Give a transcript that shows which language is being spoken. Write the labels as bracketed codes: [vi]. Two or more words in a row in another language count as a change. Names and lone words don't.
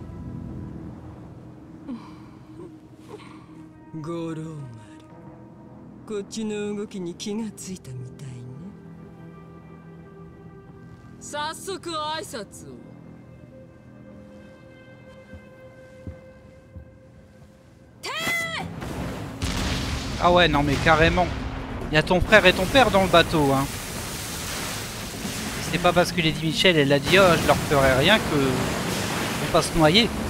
[ja] 五郎丸、 こっちの動きに気がついたみたいね。早速挨拶を。 [fr] Ah ouais, non mais carrément. Il y a ton frère et ton père dans le bateau, hein. C'est pas parce que Lady Michel, elle a dit oh je leur ferai rien que on va se noyer.